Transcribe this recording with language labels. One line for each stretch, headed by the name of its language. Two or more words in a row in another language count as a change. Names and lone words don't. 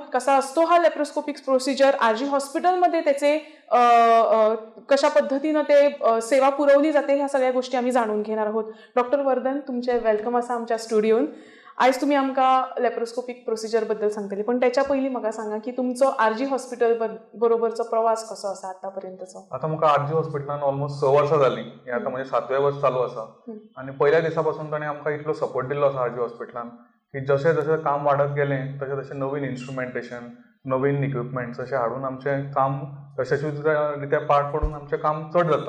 Marathi: कसा असतो हा
English: laparoscopic procedure,
Marathi: आरजी हॉस्पिटलमध्ये त्याचे कशा पद्धतीनं ते सेवा पुरवली जाते, ह्या सगळ्या गोष्टी आम्ही जाणून घेणार आहोत.
Konkani: डॉक्टर वर्धन, तुमचे वेलकम असा आमच्या स्टुडिओन. आज तुम्ही आमका
English: laparoscopic procedure
Konkani: बद्दल सांगतले, पण त्याच्या पहिली म्हाका सांगा की तुमचं आरजी हॉस्पिटल बरोबरचा प्रवास कसो असा आतापर्यंतचो. आता म्हाका आरजी हॉस्पिटलान ऑलमोस्ट 6 वर्सां जाली. हे आता म्हणजे 7वें वर्स चालू आसा. आणि पहिल्या दिसापासून ताणें आमकां इतलो सपोर्ट दिल्लो आसा आरजी हॉस्पिटलान की जशें जशें काम वाडत गेलें तशें तशें नवीन इन्स्ट्रुमेंटेशन, नवीन इक्विपमेंट्स अशें हाडून आमचें काम यशस्वीरित्या पार पडून आमचें काम चड जाता.